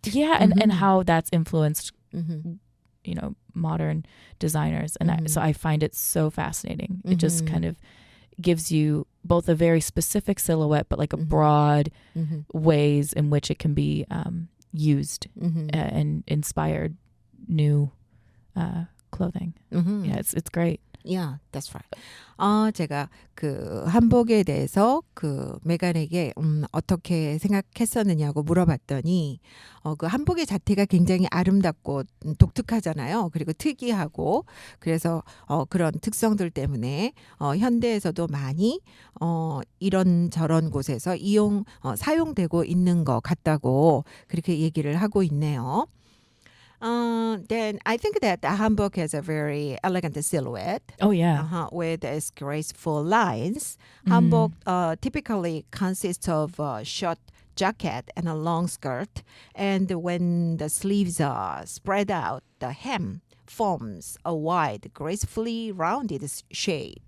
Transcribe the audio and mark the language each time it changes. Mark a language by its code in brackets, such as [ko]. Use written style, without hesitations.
[en] Yeah, and how that's influenced, modern designers. And so I find it so fascinating. It just kind of gives you both a very specific silhouette, but like a broad ways in which it can be used and inspired new clothing. Yeah, it's great. Yeah, that's right. [ko] 제가 그 한복에 대해서 그 메간에게 어떻게 생각했었느냐고 물어봤더니 그 한복의 자태가 굉장히 아름답고 독특하잖아요. 그리고 특이하고 그래서 그런 특성들 때문에 현대에서도 많이 이런 저런 곳에서 사용되고 있는 것 같다고 그렇게 얘기를 하고 있네요. [en] Then I think that the hanbok has a very elegant silhouette. Oh yeah. With its graceful lines. Hanbok typically consists of a short jacket and a long skirt. And when the sleeves are spread out, the hem forms a wide, gracefully rounded shape.